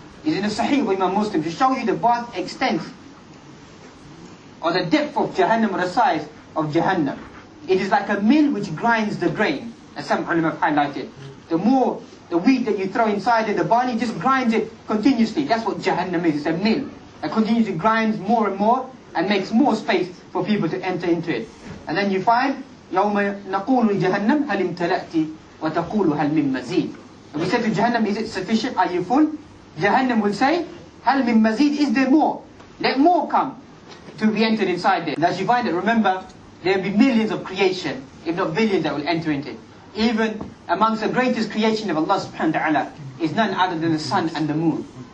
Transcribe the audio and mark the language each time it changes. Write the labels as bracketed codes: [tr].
[en] is in the Sahih of Imam Muslim to show you the vast extent or the depth of Jahannam or the size of Jahannam. It is like a mill which grinds the grain, as some ulama have highlighted. The more the wheat that you throw inside it, the barley just grinds it continuously. That's what Jahannam is. It's a mill that continuously grinds more and more and makes more space for people to enter into it. And then you find [ar] يَوْمَ نَقُولُ لِجَهَنَّمْ هَلِ امْتَلَأْتِ وَتَقُولُ هَلْ مِن مَزِيدٍ. [en] And we said to Jahannam, is it sufficient? Are you full? Jahannam will say, [ar] هَلْ مِن مَزِيدٍ, [en] is there more? Let more come to be entered inside there. And as you find it, remember, there will be millions of creation, if not billions, that will enter into it. Even amongst the greatest creation of Allah subhanahu wa ta'ala is none other than the sun and the moon.